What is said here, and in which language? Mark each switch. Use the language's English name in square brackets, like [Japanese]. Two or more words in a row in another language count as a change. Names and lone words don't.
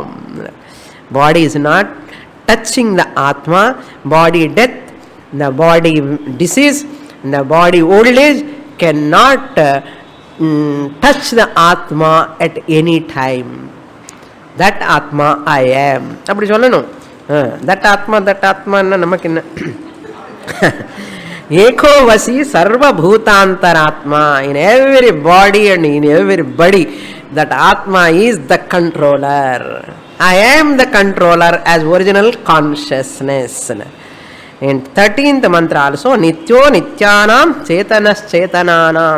[English] Body is not touching the Atma. Body death, the body disease, the body old age cannot touch the Atma at any time. That Atma I am. [Tamil] அப்படி சொல்லணும். [English] That Atma [Tamil] நமக்கு என்ன? [Sanskrit] एको वशी सर्व भूतान्तरात्मा. [English] In every body and in everybody, that Atma is the controller. I am the controller as original consciousness. In 13th mantra also, [Sanskrit] नित्यो नित्यानाम् चेतनश् चेतनानाम्.